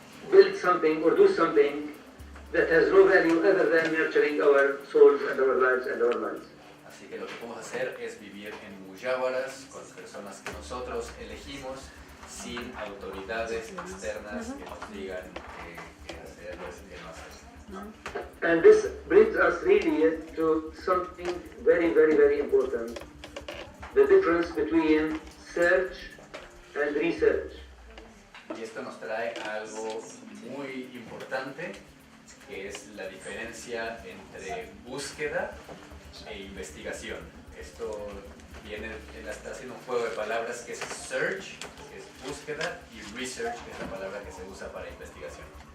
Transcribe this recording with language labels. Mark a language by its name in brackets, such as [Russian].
[English] build something or do something that has no value other than nurturing our souls and our lives and our minds. [Spanish] Así que lo que podemos hacer es vivir en Muyáwaras con personas que nosotros elegimos, sin autoridades externas que nos digan qué hacer o qué no hacer. [English] And this brings us really to something very, very, very important. The difference between search and research. [Spanish] Y esto nos trae algo muy importante, que es la diferencia entre búsqueda e investigación. Esto viene, él está haciendo un juego de palabras que es search, que es búsqueda, y research, que es la palabra que se usa para investigación.